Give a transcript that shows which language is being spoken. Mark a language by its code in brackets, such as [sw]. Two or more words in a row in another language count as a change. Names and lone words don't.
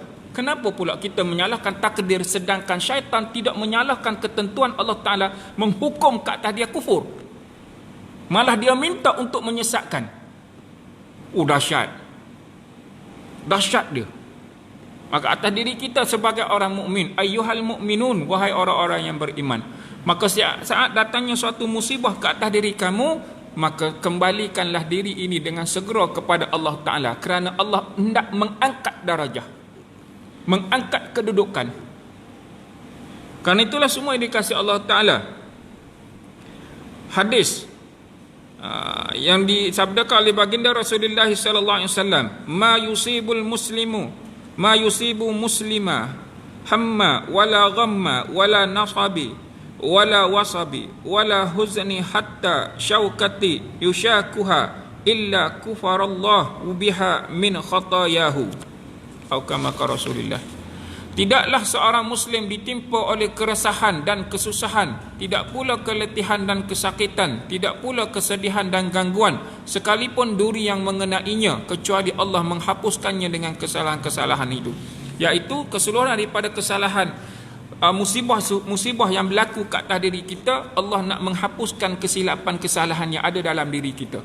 [ms] Kenapa pula kita menyalahkan takdir sedangkan syaitan tidak menyalahkan ketentuan Allah Ta'ala menghukum ke atas dia kufur? Malah dia minta untuk menyesatkan. Dahsyat. Dahsyat dia. Maka atas diri kita sebagai orang mukmin, [ar] أيها المؤمنون, [ms] wahai orang-orang yang beriman, maka saat datangnya suatu musibah ke atas diri kamu, maka kembalikanlah diri ini dengan segera kepada Allah Ta'ala, kerana Allah hendak mengangkat darajah, mengangkat kedudukan. Kerana itulah semua yang dikasih Allah Ta'ala. Hadis yang disabdakan oleh baginda Rasulullah [ar] صلى الله عليه وسلم, ما يصيب مسلما هما ولا غما ولا نصب ولا وصب ولا حزن حتى الشوكة يشاكها إلا كفر الله بها من خطاياه, atau كما قال رسول الله. [ms] Tidaklah seorang muslim ditimpa oleh keresahan dan kesusahan, tidak pula keletihan dan kesakitan, tidak pula kesedihan dan gangguan, sekalipun duri yang mengenainya, kecuali Allah menghapuskannya dengan kesalahan-kesalahan itu. Iaitu keseluruhan daripada kesalahan, musibah yang berlaku ke atas diri kita, Allah nak menghapuskan kesilapan kesalahan yang ada dalam diri kita.